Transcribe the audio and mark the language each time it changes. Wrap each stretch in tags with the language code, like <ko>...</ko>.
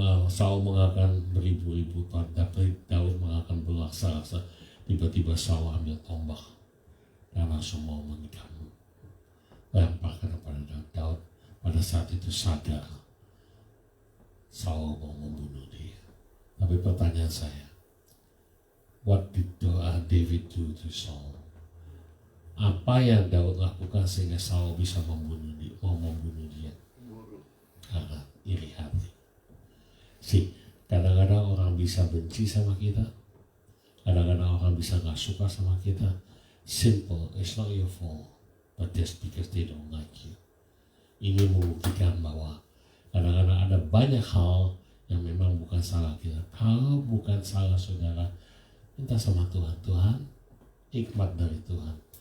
<id>Saul mengakan beribu-ribu, tapi Daud mengakan berlaksa-laksa. Tiba-tiba Saul ambil tombak dan langsung mau menikahmu. Lemparkan kepada Daud. Pada saat itu sadar Saul mau membunuh dia. Tapi pertanyaan saya,</id> <en>what did David do to Saul?</en> <id>Apa yang Daud lakukan sehingga Saul bisa mau membunuh dia? Karena iri hati. Kadang-kadang orang bisa benci sama kita, kadang-kadang orang bisa gak suka sama kita.</id> <en>Simple, it's not your fault, but just because they don't like you.</en> <id>Ini membuktikan bahwa kadang-kadang ada banyak hal yang memang bukan salah kita. Kalau bukan salah saudara, minta sama Tuhan. Tuhan, hikmat dari Tuhan.</id>